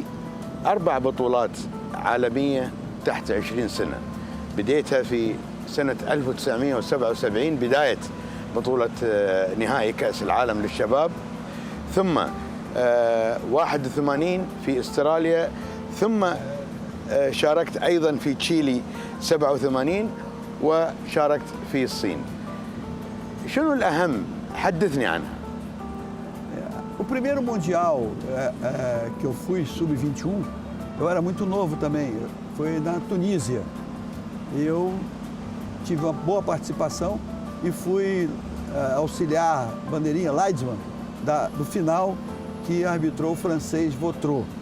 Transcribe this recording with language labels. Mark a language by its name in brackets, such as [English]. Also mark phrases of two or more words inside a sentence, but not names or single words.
[Arabic] 4 بطولات عالمية تحت 20 سنة بديتها في سنة 1977 بداية بطولة نهائي كأس العالم للشباب ثم 81 في استراليا ثم شاركت أيضا في تشيلي 87 وشاركت في الصين شنو الأهم؟ حدثني عنها. [Portuguese] O primeiro Mundial que eu fui, sub-21, eu era muito novo também, foi na Tunísia. Eu tive uma boa participação e fui auxiliar bandeirinha Leidsman do final que arbitrou o francês Vautreau.